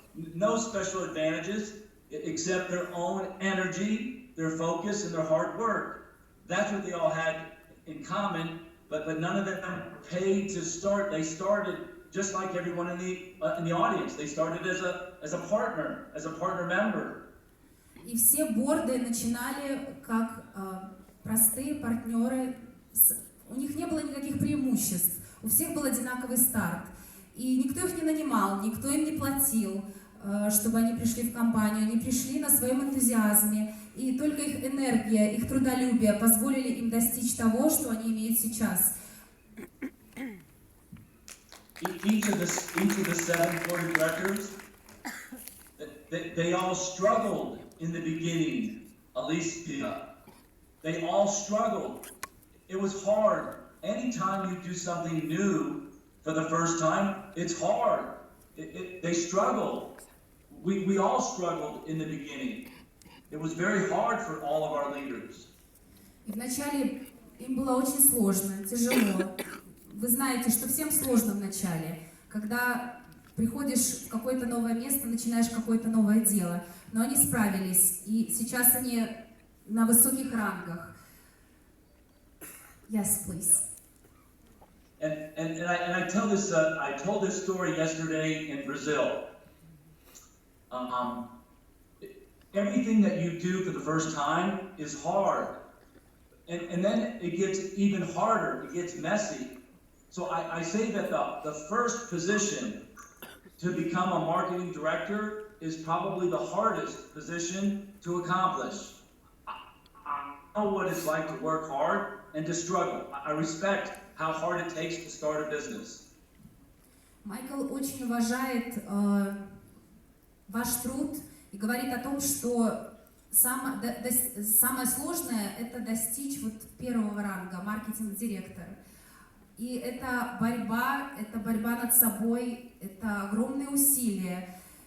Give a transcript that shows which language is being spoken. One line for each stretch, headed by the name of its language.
English: No special advantages except their own energy, their focus, and their hard work. That's what they all had in common, but none of them paid to start. They started just like everyone in the audience. They started as a partner member.
Russian: И все борды начинали как простые партнеры. У них не было никаких преимуществ. У всех был одинаковый старт. И никто их не нанимал, никто им не платил, чтобы они пришли в компанию. Они пришли на своем энтузиазме. И только их энергия, их трудолюбие позволили им достичь того, что они имеют сейчас.
English: Each of the 7 board of directors, they all struggled in the beginning. Alicia, they all struggled. It was hard. Anytime you do something new for the first time, it's hard. They struggled. We all struggled in the beginning. It was very hard for all of our leaders.
Russian: И вначале им было очень сложно, тяжело. Вы знаете, что всем сложно в начале, когда приходишь в какое-то новое место, начинаешь какое-то новое дело. Но они справились, и сейчас они на высоких рангах.
English: Yes, please. And I told this story yesterday in Brazil. Everything that you do for the first time is hard. And then it gets even harder, it gets messy. So I say that the first position to become a marketing director is probably the hardest position to accomplish. I know what it's like to work hard and to struggle. I respect how hard it takes to start a business.
Russian: Майкл очень уважает ваш труд и говорит о том, что самое сложное — это достичь вот первого ранга, маркетинг-директор. И это борьба над собой, это огромные усилия.